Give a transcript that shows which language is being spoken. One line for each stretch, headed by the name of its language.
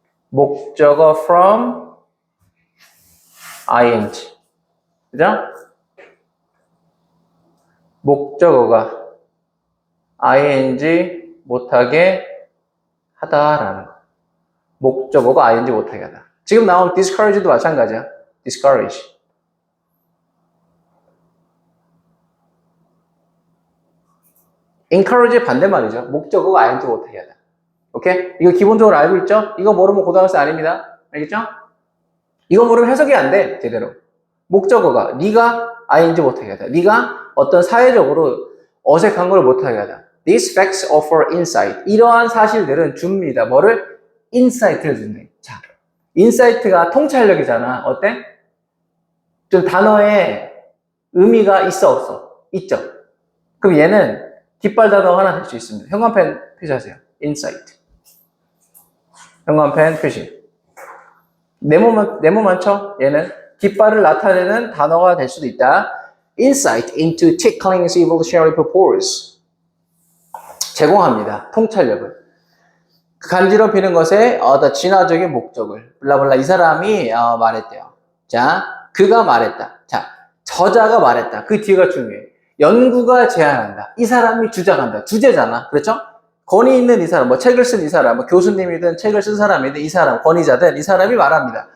Korean: 목적어 from ing. 그죠? 목적어가 ing 못하게 하다라는 거. 목적어가 ing 못하게 하다. 지금 나온 discourage도 마찬가지야. discourage. encourage의 반대말이죠. 목적어가 ing 못하게 하다. 오케이? 이거 기본적으로 알고 있죠? 이거 모르면 고등학생 아닙니다. 알겠죠? 이거 모르면 해석이 안 돼. 제대로. 목적어가 네가 ing 못하게 하다. 네가 어떤 사회적으로 어색한 걸 못하게 하다.
English: These facts offer insight.
Korean: 이러한 사실들은 줍니다. 뭐를? insight를 준대. 자, insight가 통찰력이잖아. 어때? 좀 단어에 의미가 있어 없어? 있죠. 그럼 얘는 깃발 단어가 하나 될 수 있습니다. 형광펜 표시하세요. insight. 형광펜 표시. 네모만 쳐. 얘는 깃발을 나타내는 단어가 될 수도 있다.
English: insight into tickling's evolutionary purpose.
Korean: 제공합니다. 통찰력을. 간지럽히는 것의 진화적인 목적을. 블라블라 이 사람이 말했대요. 자, 그가 말했다. 자, 저자가 말했다. 그 뒤가 중요해. 연구가 제안한다. 이 사람이 주장한다. 주제잖아. 그렇죠? 권위 있는 이 사람, 뭐 책을 쓴 이 사람, 뭐 교수님이든 책을 쓴 사람이든 이 사람, 권위자든 이 사람이 말합니다.